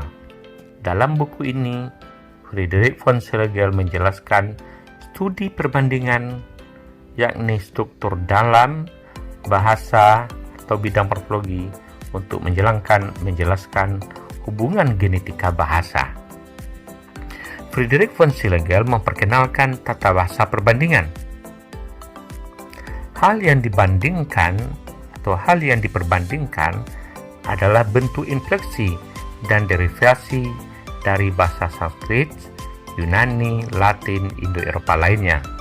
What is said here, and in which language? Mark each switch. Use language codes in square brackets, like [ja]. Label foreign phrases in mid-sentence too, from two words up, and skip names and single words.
[id] Dalam buku ini, Friedrich von Schlegel menjelaskan studi perbandingan, yakni struktur dalam bahasa atau bidang morfologi untuk menjelaskan hubungan genetika bahasa. Friedrich von Schlegel memperkenalkan tata bahasa perbandingan. Hal yang diperbandingkan adalah bentuk infleksi dan derivasi dari bahasa Sanskrit, Yunani, Latin, Indo-Eropa lainnya.